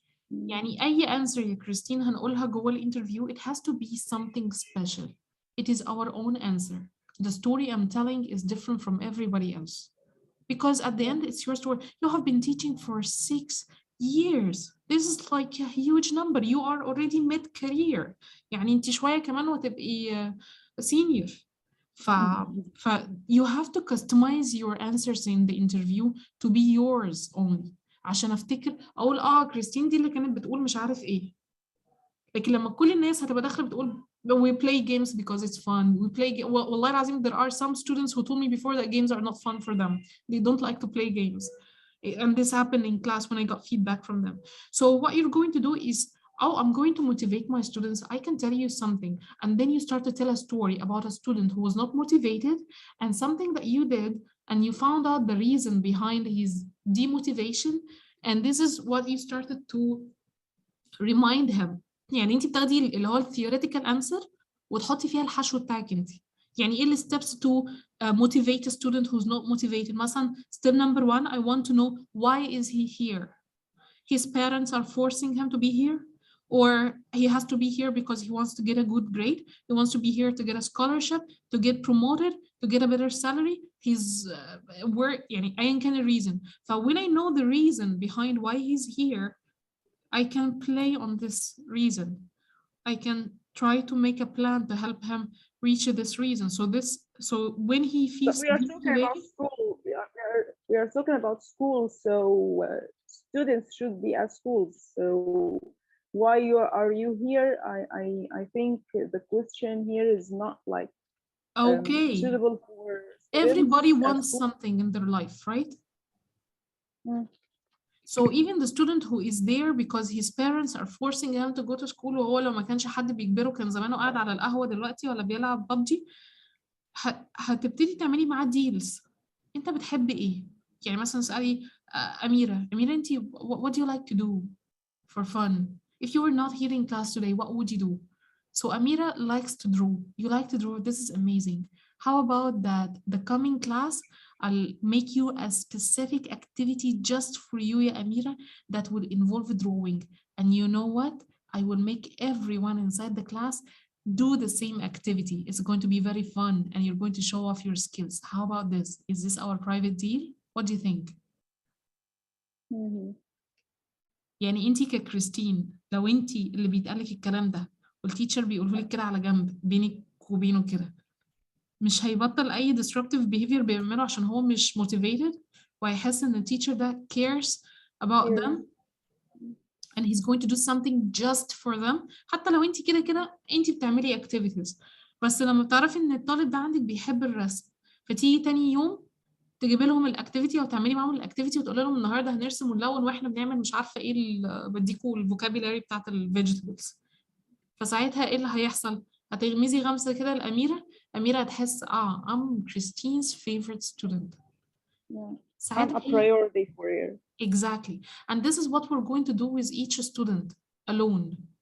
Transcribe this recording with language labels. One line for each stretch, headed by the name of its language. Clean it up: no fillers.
Arabic: يعني أي answer يا كريستين هنقولها جوه الانترفيو
English: it has to be something special. It is our own answer. The story I'm telling is different from everybody else. Because at the end it's your story. You have been teaching for 6 years. This is like a huge number. You are already mid-career.
Arabic: يعني انت شوية كمان وتبقي senior.
English: ف you have to customize your answers in the interview to be yours only.
Arabic: عشان افتكر اقول كريستين دي اللي كانت بتقول مش عارف ايه. لكن لما كل الناس هتبقى داخله بتقول
English: we play games because it's fun. We play
Arabic: والله العظيم
English: there are some students who told me before that games are not fun for them. They don't like to play games. And this happened in class when I got feedback from them. So what you're going to do is, I'm going to motivate my students. I can tell you something. And then you start to tell a story about a student who was not motivated and something that you did and you found out the reason behind his demotivation. And this is what you started to remind him.
Arabic: يعني انت بتاخدي اللي هو
English: theoretical answer
Arabic: وتحطي فيها الحشو بتاعك انت. يعني ايه ال
English: steps to motivate a student who's not motivated. مثلا step number 1, I want to know why is he here. His parents are forcing him to be here, or he has to be here because he wants to get a good grade. He wants to be here to get a scholarship, to get promoted, to get a better salary. He's work
Arabic: يعني أيا كان
English: the reason. So when I know the reason behind why he's here, I can play on this reason. I can try to make a plan to help him reach this reason. So when he feels we are talking about school. We are talking about school. So students should be at schools. So why are you here? I think the question here is not like Okay, suitable for students everybody at wants school. something in their life, right? Mm, So even the student who is there because his parents are forcing him to go to school,
Arabic: وهو لو ما كانش حد بيجبره كان زمانه قاعد على القهوة دلوقتي ولا بيلعب ببجي، هتبتدي تعملي معاه ديلز. انت بتحب ايه؟ يعني مثلا اسألي أميرة انت
English: what do you like to do for fun? If you were not here in class today, what would you do? So Amira likes to draw. You like to draw. This is amazing. How about that? The coming class, I'll make you a specific activity just for you, ya Amira, that will involve drawing. And you know what? I will make everyone inside the class do the same activity. It's going to be very fun and you're going to show off your skills. How about this? Is this our private deal? What do you think? mhm.
Arabic: يعني انت ككريستين لو انت اللي بيتقالك الكلام ده والتيتشر بيقوله لك كده على جنب بينك وبينه كده، مش هيبطل اي
English: disruptive behavior
Arabic: بيعمله عشان هو مش motivated وهيحس ان التيتشر ده
English: cares about Here. them and he's going to do something just for them.
Arabic: حتى لو انت كده كده انت بتعملي activities، بس لما بتعرفي ان الطالب ده عندك بيحب الرسم فتيجي تاني يوم تجيبي لهم الاكتيفيتي او تعملي معاهم الاكتيفيتي وتقولي لهم النهارده هنرسم ونلون واحنا بنعمل مش عارفه ايه بديكوا الفوكابيلاري بتاعت الفيجيتابلز. فساعتها ايه اللي هيحصل؟ هتغمزي غمزه كده الاميره، اميره هتحس
English: I'm Christine's favorite student. Yeah. I'm
Arabic: ساعتها
English: a priority for you. exactly, and this is what we're going to do with each student alone.